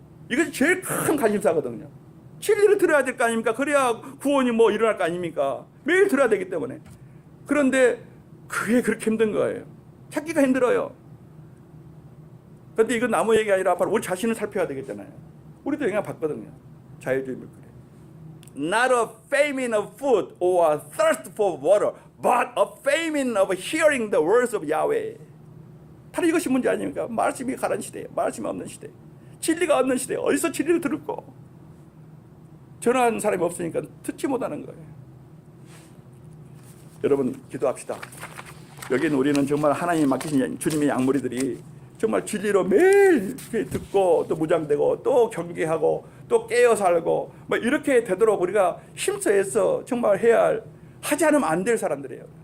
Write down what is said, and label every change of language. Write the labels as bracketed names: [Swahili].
[Korean] 이것이 제일 큰 관심사거든요. 진리를 들어야 될 거 아닙니까? 그래야 구원이 일어날 거 아닙니까? 매일 들어야 되기 때문에. 그런데 그게 그렇게 힘든 거예요. 찾기가 힘들어요. 그런데 이건 나무 얘기 아니라 바로 우리 자신을 살펴야 되겠잖아요. 우리도 영향 받거든요. 자유주의 물결에. [English] Not a famine of food or a thirst for water, but a famine of hearing the words of Yahweh. [Korean] 바로 이것이 문제 아닙니까? 말씀이 가란 시대, 말씀이 없는 시대, 진리가 없는 시대. 어디서 진리를 들을까? 전하는 사람이 없으니까 듣지 못하는 거예요. 여러분, 기도합시다. 여기는 우리는 정말 하나님이 맡기신 주님의 양무리들이 정말 진리로 매일 듣고 또 무장되고 또 경계하고 또 깨어 살고 이렇게 되도록 우리가 힘써서 정말 하지 않으면 안 될 사람들이에요.